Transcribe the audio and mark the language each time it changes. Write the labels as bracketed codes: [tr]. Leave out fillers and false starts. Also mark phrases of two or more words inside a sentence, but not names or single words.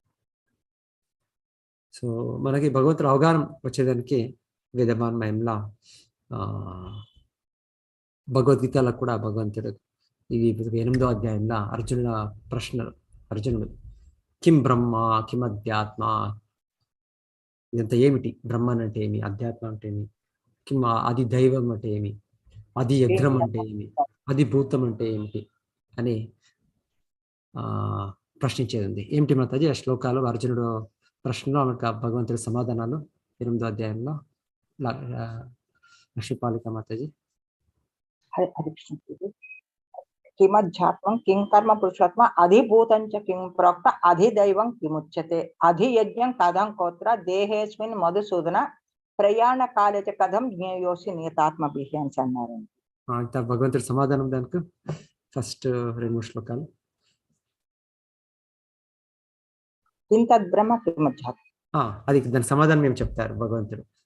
[te] సో మనకి భగవంతుడు అవగాహన వచ్చేదానికి వేదమాన్మయంలా భగవద్గీతలో కూడా భగవంతుడు ఇది 8వ అధ్యాయంలో అర్జునుడు [sa] కిం బ్రహ్మ కిం అధ్యాత్మ, [te] ఇదంతా ఏమిటి, బ్రహ్మన్ అంటే ఏమి, అధ్యాత్మ అంటే ఏమి, [sa] కిం ఆది దైవం [te] అంటే ఏమి, ఆది యజ్ఞం అంటే ఏమి, ఆది భూతం అంటే ఏమిటి అని ప్రశ్నించేది ఉంది। ఏమిటి మాతాజీ ఆ శ్లోకాలు, అర్జునుడు ప్రశ్నలో మనకు భగవంతుడి సమాధానాలు 8వ అధ్యాయంలో లక్ష్మీపాలిక మాతాజీ। [sa] किमध्यात्मं किं कर्म पुरुषात्मा अधिभूतं च किं प्रोक्त अधिदैवं किमुच्यते अधियज्ञं कथं कोत्र देहेऽस्मिन् मधुसूदन ప్రయాణ కాలే కథం జ్ఞేయోసి నియతాత్మభిః [te] అని అన్నారు। అంత భగవంతుడి సమాధానం దానికి ఫస్ట్ 2 శ్లోకాలు। [sa] కింతద్ బ్రహ్మ కిమధ్యాత్మ, [te] అది దాని సమాధానం ఏం చెప్తారు భగవంతుడు।